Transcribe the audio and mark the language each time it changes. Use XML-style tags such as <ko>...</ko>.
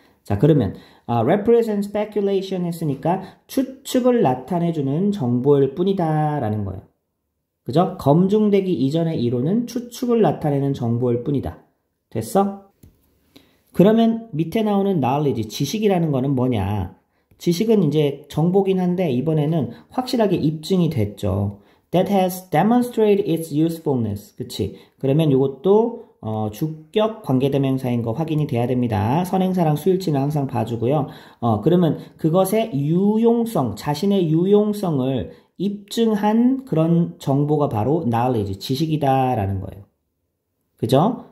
<ko>자, 그러면 represent speculation 했으니까 추측을 나타내주는 정보일 뿐이다 라는 거예요. 그죠? 검증되기 이전의 이론은 추측을 나타내는 정보일 뿐이다. 됐어? 그러면 밑에 나오는 knowledge, 지식이라는 거는 뭐냐? 지식은 이제 정보긴 한데 이번에는 확실하게 입증이 됐죠.</ko> <en>That has demonstrated its usefulness.</en> <ko>그치? 그러면 이것도 주격 관계대명사인 거 확인이 돼야 됩니다. 선행사랑 수일치는 항상 봐주고요. 그러면 그것의 유용성, 자신의 유용성을 입증한 그런 정보가 바로 knowledge, 지식이다라는 거예요. 그죠?</ko>